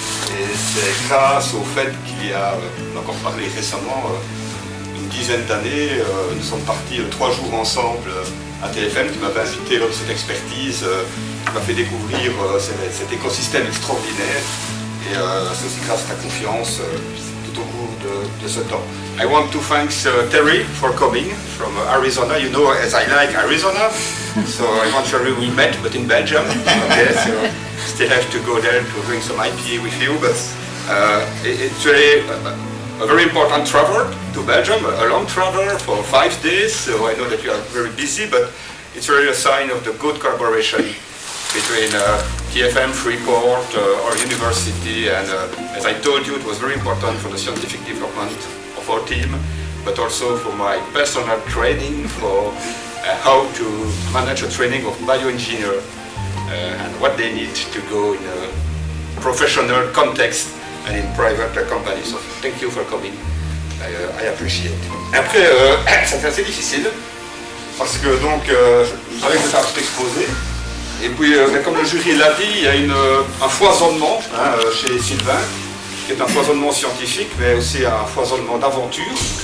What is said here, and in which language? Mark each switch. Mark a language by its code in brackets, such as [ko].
[fr] Et c'est grâce au fait qu'il y a, on a encore parlé récemment, une dizaine d'années, nous sommes partis 3 jours ensemble à TFM, qui m'avait invité lors de cette expertise, qui m'a fait découvrir cet écosystème extraordinaire. Et c'est aussi grâce à ta confiance tout au cours de ce temps. [en] I want to thank Terry for coming from Arizona. You know, as I like Arizona, so eventually we met, but in Belgium. Okay, so still have to go there to drink some IPA with you, but it's really a very important travel to Belgium, a long travel for 5 days, so I know that you are very busy, but it's really a sign of the good collaboration between TFM, Freeport, our university, and as I told you, it was very important for the scientific development of our team, but also for my personal training for how to manage a training of bioengineer and what they need to go in a professional context and in private companies. So thank you for coming. I appreciate. [fr] Après, c'était assez difficile parce que donc je savais que c'était un petit exposé. Et puis, comme le jury l'a dit, il y a un foisonnement chez Sylvain, qui est un foisonnement scientifique, mais aussi un foisonnement d'aventure.